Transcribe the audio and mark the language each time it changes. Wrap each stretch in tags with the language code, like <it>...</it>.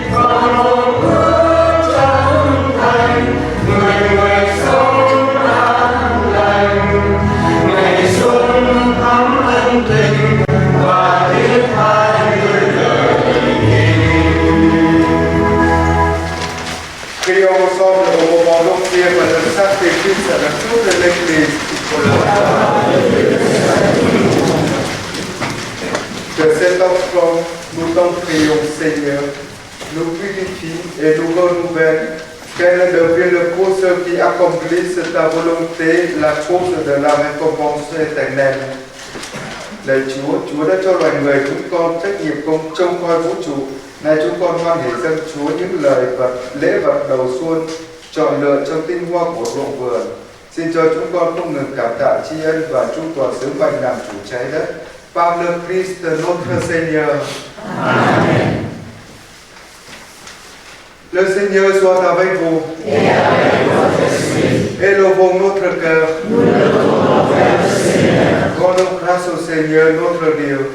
<vi>Con mong ước chân thành người người sống an lành, ngày xuân thắm ân tình và thiết tha như lời kinh.</vi> <fr>Prions ensemble au moment d'offrir notre sacrifice à la toute de l'Église. Que cette offrande, nous t'en prions, Seigneur, nous purifie et nous renouvelle, qu'elle devienne le cause qui accomplisse ta volonté, la cause de la récompense éternelle.</fr> <vi>Lạy Chúa, Chúa đã cho loài người chúng con trách nhiệm công trông coi vũ trụ. Nay chúng con hoan hỷ dâng Chúa những lời vật, lễ vật đầu xuân, chọn lựa trong tinh hoa của ruộng vườn. Xin cho chúng con không ngừng cảm tạ tri ân và chu toàn sứ mệnh làm chủ trái đất.</vi> <fr>Par le Christ notre Seigneur. Amen. Le Seigneur soit avec vous. Et avec votre esprit. Élevons notre cœur. Nous le tournons vers le Seigneur. Rendons grâce au Seigneur notre Dieu.</fr>